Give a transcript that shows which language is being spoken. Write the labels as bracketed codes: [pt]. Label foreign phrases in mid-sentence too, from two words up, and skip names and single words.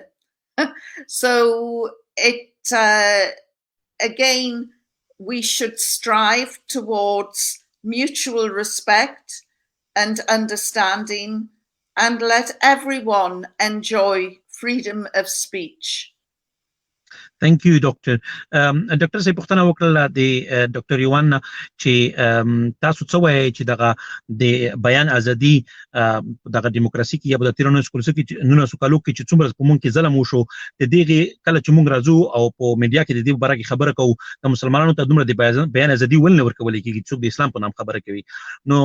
[en] So again, we should strive towards mutual respect and understanding and let everyone enjoy freedom of speech. Thank you, Doctor. [ps] Doctor صاحب پوښتنه وکړه د ډاکټر یوان چې تاسو څه وایي چې دغه د بیان ازادي دغه دیموکراسي کې یا د 19 کالو کې چې څومره په مونږ کې ظلم وشو د دې کله چې مونږ راځو او په میډیا کې د دې باره کې خبره کوو د مسلمانانو ته دومره د بیان ازادي ول نه ورکول کېږي څوک د اسلام په نام خبره کوي نو